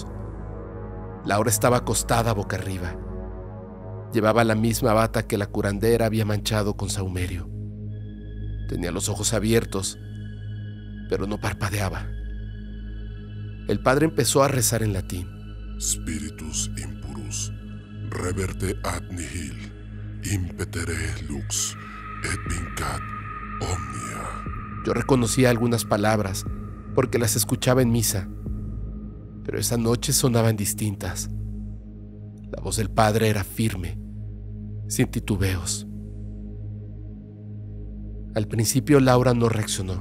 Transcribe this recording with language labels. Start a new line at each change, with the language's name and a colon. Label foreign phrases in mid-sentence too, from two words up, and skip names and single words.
Spanish: Laura estaba acostada boca arriba. Llevaba la misma bata que la curandera había manchado con sahumerio. Tenía los ojos abiertos, pero no parpadeaba. El padre empezó a rezar en latín.
Latin: Spiritus impurus, reverte ad nihil, impetere lux, et vincat omnia.
Spanish: Yo reconocía algunas palabras porque las escuchaba en misa, pero esa noche sonaban distintas. La voz del padre era firme, sin titubeos. Al principio Laura no reaccionó.